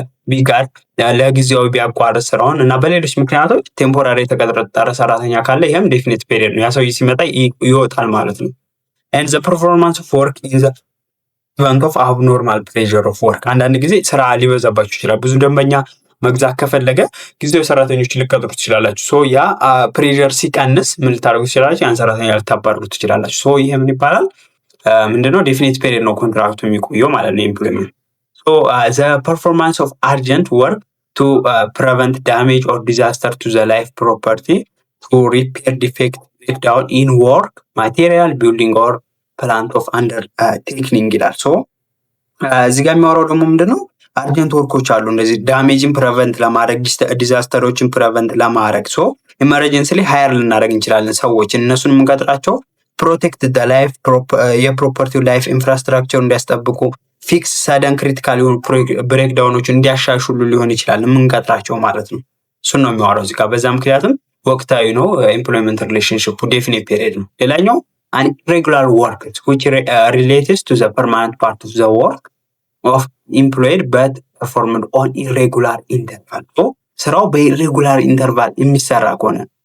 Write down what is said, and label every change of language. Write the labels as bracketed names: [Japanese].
[Amharic] ቢጋር ለጊዜያዊ ቢያቋርጥ ስራውን እና በሌሎች ምክንያቶች ቴምፖራሪ የተቀጠረ ሰራተኛ ካለ ይህም ዴፊኒት ፔሪድ ነው። ያ ሰው ሲመጣ ይወጣል ማለት ነው። [English] and the performance of work [Amharic] in the event of abnormal pressure of work። አንዳንድ ጊዜ ስራ ሊበዛባችሁ ይችላል። ብዙ ደንበኛ መግዛት ከፈለገ ጊዜያዊ ሰራተኞች ሊቀጥሩ ትችላላችሁ። ሶ ያ ፕሬሸር ሲቀንስ ምን ልታደርጉ ትችላላችሁ? ያን ሰራተኛ ልታባርሩ ትችላላችሁ። ሶ ይሄ ምን ይባላል? ምንድነው? ዴፊኒት ፔሪድ ነው ኮንትራክቱ የሚቆየው ማለት ነው ኢምፕሎይመንት። [English] ሶ the performance of urgent work to prevent damage or disaster to the life property, to repair defect, breakdown in work material, building or plant of undertaking [Amharic] ይላል። ሶ እዚህ ጋር የሚያወራው ደግሞ ምንድነው? አርጀንት ወርኮች አሉ እንደዚህ ዳሜጅን ፕሪቨንት ለማድረግ ዲዛስተሮችን ፕሪቨንት ለማድረግ። ሶ ኢመርጀንሲ ላይ ሃየር ልናደርግ እንችላለን ሰዎች። እነሱን የምንቀጥራቸው ፕሮቴክት ዘ ላይፍ የፕሮፐርቲው ላይፍ ኢንፍራስትራክቸር እንዲያስጠብቁ፣ ፊክስ ሰደን ክሪቲካል የሆኑ ብሬክዳውኖችን እንዲያሻሽሉ ሊሆን ይችላል የምንቀጥራቸው ማለት ነው። እሱን ነው የሚያወራው እዚህ ጋር። በዛ ምክንያትም ወቅታዊ ነው ኤምፕሎይመንት ሪሌሽንሽፑ ዴፊኒት ፔሪድ ነው። ሌላኛው [English] an irregular work which relates to the permanent part of the work of employed but performed on irregular interval። [Amharic] so ስራው በኢሬጉላር ኢንተርቫል የሚሰራ ከሆነ